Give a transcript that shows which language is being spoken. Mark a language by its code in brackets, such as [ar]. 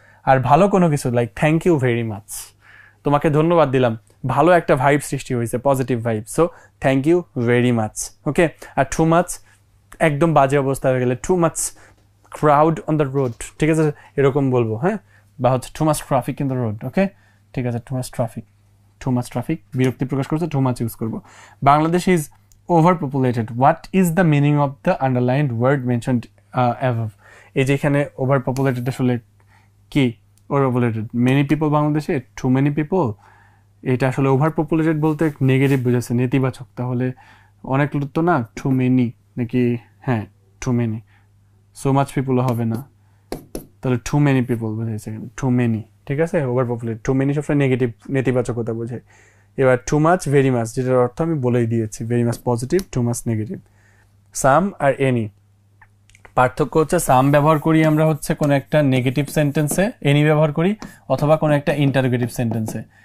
[bn] আর ভালো কোনো কিছু like [en] thank you very much, [bn] তোমাকে ধন্যবাদ দিলাম, ভালো একটা ভাইব সৃষ্টি হয়েছে, positive vibe, so thank you very much. Okay. আর too much একদম বাজে অবস্থা হয়ে গেলে [en] too much crowd on the road, [bn] ঠিক আছে, এরকম বলবো। হ্যাঁ, বা হচ্ছে [en] Too much traffic in the road. [bn] ওকে, ঠিক আছে, too much traffic, too much traffic বিরক্তি প্রকাশ করছে, টু মাচ ইউজ করবো। [en] Bangladesh is overpopulated. What is the meaning of the underlined word mentioned above? [bn] এই যে এখানে overpopulated আসলে কি? overpopulated many people বাংলাদেশে, [en] too many people, [bn] এটা আসলে overpopulated বলতে নেগেটিভ বোঝাচ্ছে, নেতিবাচক। তাহলে অনেক লোক তো না, too many নাকি? হ্যাঁ, too many, [en] so much people [bn] হবে না, তাহলে [en] too many people [bn] বোঝাচ্ছে, too many, ঠিক আছে। overpopulated, too many সবসময় নেগেটিভ, নেতিবাচকতা বোঝায়। এবার টু মাচ ভেরি মাচ, যেটার অর্থ আমি বলেই দিয়েছি, very much positive, too much negative. সাম আর এনি, পার্থক্য হচ্ছে সাম ব্যবহার করি আমরা হচ্ছে কোনো একটা নেগেটিভ সেন্টেন্সে, এনি ব্যবহার করি অথবা কোনো একটা ইন্টারোগেটিভ সেন্টেন্সে।